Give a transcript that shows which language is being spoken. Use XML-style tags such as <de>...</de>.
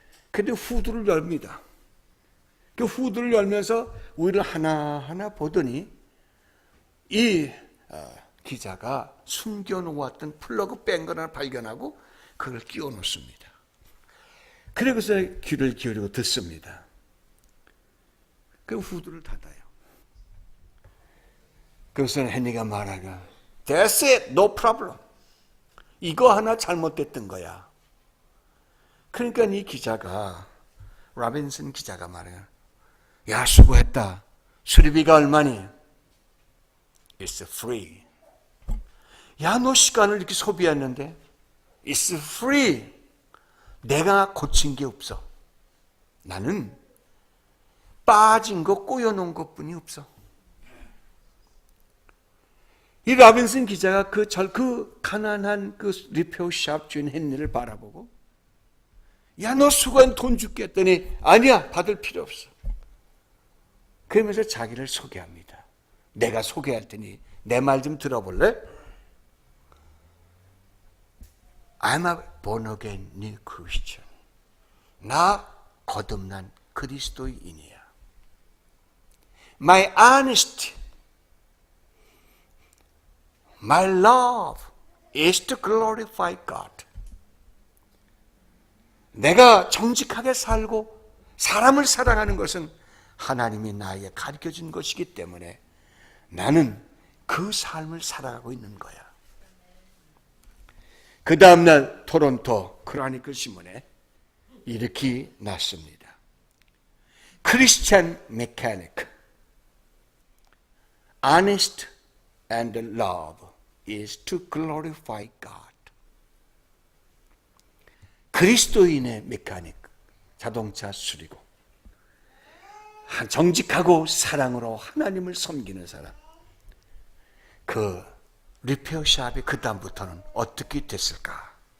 <ko>근데 후드를 열입니다. 그 후드를 열면서 우리를 하나하나 보더니 이 기자가 숨겨놓았던 플러그 뺀 걸 하나 발견하고 그걸 끼워 놓습니다. 그러고서 귀를 기울이고 듣습니다. 그 후드를 닫아요. 그래서 헨리가 말하가</ko> <en>That's it, no problem.</en> <ko>이거 하나 잘못됐던 거야. 그러니까 이 기자가 로빈슨 기자가 말해요. 야 수고했다. 수리비가 얼마니?</ko> <en>It's free.</en> <ko>야 너 시간을 이렇게 소비했는데</ko> <en>It's free.</en> <ko>내가 고친 게 없어. 나는 빠진 거 꼬여놓은 것뿐이 없어. 이 로빈슨 기자가 그 가난한 그 리페어 샵 주인 헨리를 바라보고 야 너 수고한 돈 줄게 했더니 아니야 받을 필요 없어. 그러면서 자기를 소개합니다. 내가 소개할 테니 내 말 좀 들어볼래?</ko> <en>I'm a born again new Christian.</en> <ko>나 거듭난 그리스도인이야.</ko> <en>My honesty, my love is to glorify God.</en> <ko>내가 정직하게 살고 사람을 사랑하는 것은 하나님이 나에게 가르쳐준 것이기 때문에 나는 그 삶을 살아가고 있는 거야. 그 다음날 토론토 크로니클 신문에 이렇게 났습니다.</ko> <en>Christian mechanic, honest and love is to glorify God.</en> <ko>그리스도인의 메카닉, 자동차 수리고 정직하고 사랑으로 하나님을 섬기는 사람, 그 리페어샵이 그 다음부터는 어떻게 됐을까?</ko>